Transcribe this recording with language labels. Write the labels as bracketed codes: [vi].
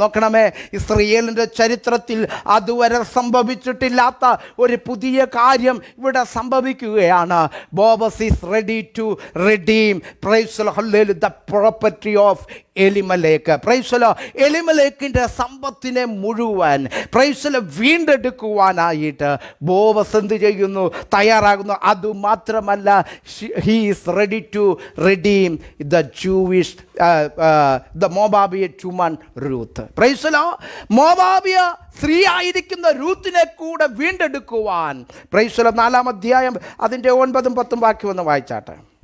[ml] നോക്കണമേ, ഇസ്രായേലിൻ്റെ ചരിത്രത്തിൽ അതുവരെ സംഭവിച്ചിട്ടില്ലാത്ത ഒരു പുതിയ കാര്യം ഇവിടെ സംഭവിക്കുകയാണ്. [en] Bobas is ready to redeem, praise the Lord, the property of Elimelech. Praise the Lord. [ml] എലിമലേക്കിൻ്റെ സമ്പത്തിനെ മുഴുവൻ [en] praise the Lord [ml] വീണ്ടെടുക്കുവാനായിട്ട് ബോവസ് എന്ത് ചെയ്യുന്നു? തയ്യാറാകുന്നു. അതുമാത്രമല്ല, [en] he is ready to redeem the Jewish the Moabite woman Ruth. Praise the Lord. [ml] മോവാബിയ സ്ത്രീ ആയിരിക്കുന്ന രൂത്തിനെ കൂടെ വീണ്ടെടുക്കുവാൻ [en] praise the Lord [ml] 4-ാം അധ്യായം അതിൻ്റെ 9-10 വാക്യം ഒന്ന് വായിച്ചാട്ടെ.